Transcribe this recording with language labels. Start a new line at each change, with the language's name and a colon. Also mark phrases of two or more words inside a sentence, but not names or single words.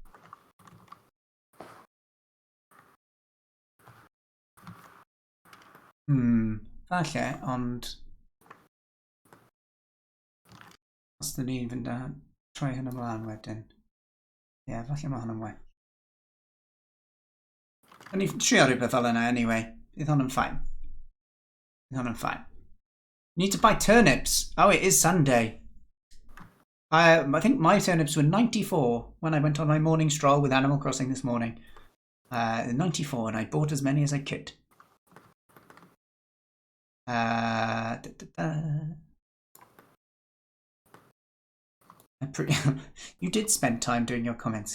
Welsh: Falle, ond os dyn ni'n fynd a troi hyn ymlaen wedyn. Ie, falle mae hwn yn well. O'n i'n trio rhywbeth fel yna anyway. Bydd hwn yn fine. Bydd hwn yn fine.
English: Need to buy turnips. Oh, it is Sunday. I think my turnips were 94 when I went on my morning stroll with Animal Crossing this morning. 94 and I bought as many as I could. You did spend time doing your comments.